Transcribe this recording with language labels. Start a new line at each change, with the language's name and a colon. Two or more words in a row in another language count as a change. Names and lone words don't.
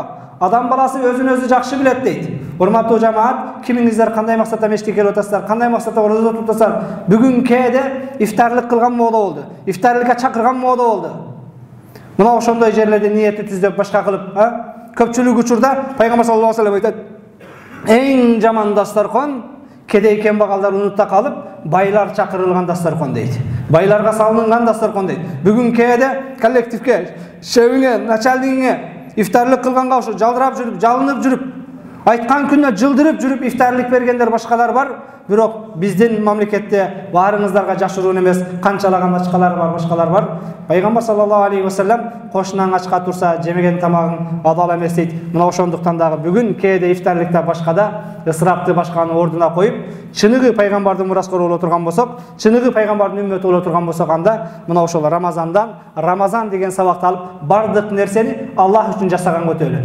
Kyrgyz: Адам баласы өзүн өзү жакшы билет дейт. Урматтуу жамаат, кимиңиздер кандай максатта мешитке келип атасыздар, кандай максатта ораза тутуп атасыздар? Бүгүн кээде ифтарлык кылган моодо болду. Ифтарлыкка чакырган моодо болду. Мына ошондой жерлерде ниетти түздөп башка кылып, көпчүлүк учурда Пайгамбар
Arabic: صلى الله عليه وسلم
Kyrgyz: айтат: "Эң жаман дастаркон кедей кембагалдар унутта калып, байлар чакырылган дастаркон" дейт. Байларга салынган дастаркон дейт. Бүгүн кээде коллективге, шебиңе, начальнигиңе ифтарлык кылганга ошо жалдырап жүрүп, жалынып жүрүп, айткан күнүнө жылдырып жүрүп ифтарлык бергендер башкалар бар. Бирок биздин мамлекетте баарыңыздарга жашыруун эмес, канчалаган ачкалар бар, башкалар бар. Пайгамбар
Arabic: صلى الله عليه وسلم
Kyrgyz: кошунаң ачка турса, жемеген тамагың адал эмес дейт. Мына ошондуктан дагы бүгүн кээде ифтарлыкта башкада ысырапты башканын ордуна коюп, чыныгы пайгамбардын мураскору боло турган болсок, чыныгы пайгамбардын үммөтү боло турган болсок, анда мына ошол Рамазандан, Рамазан деген сабакты алып, бардык нерсени Аллах үчүн жасаган көтөлү.